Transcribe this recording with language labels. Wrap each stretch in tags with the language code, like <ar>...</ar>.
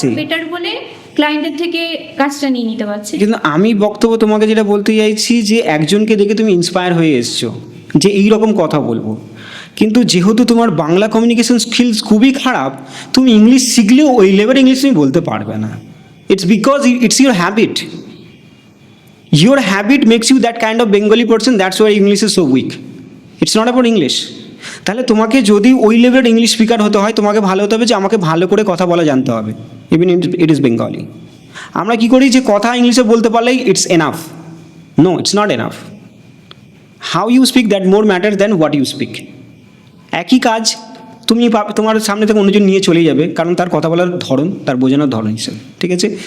<bn>Better বলে ক্লায়েন্টের থেকে কাজটা নিয়ে নিতে পারছে। কিন্তু আমি বক্তব্য তোমাকে যেটা বলতে চাইছি যে একজনকে দেখে তুমি ইন্সপায়ার হয়ে এসছো যে এইরকম কথা বলবো, কিন্তু যেহেতু তোমার বাংলা কমিউনিকেশন স্কিলস খুবই খারাপ, তুমি ইংলিশ শিখলেও ওই লেভেলের ইংলিশ তুমি বলতে পারবে না।</bn> <en>It's because it's your habit, your habit makes you that kind of Bengali person, that's why English is so weak. It's not about English.</en> <bn>তাহলে তোমাকে যদি ওই লেভেলের ইংলিশ স্পিকার হতে হয়, তোমাকে ভালো হতে হবে যে আমাকে ভালো করে কথা বলা জানতে হবে,</bn> <en>Even it is Bengali.</en> <bn>আমরা কী করি যে কথা ইংলিশে বলতে পারলেই</bn> <en>It's enough, no it's not enough. How you speak that more matter than what you speak.</en> <bn>একই কাজ তুমি তোমার সামনে থেকে অন্যজন নিয়ে চলে যাবে, কারণ তার কথা বলার ধরন, তার বোঝানোর ধরন হিসেবে, ঠিক আছে?</bn>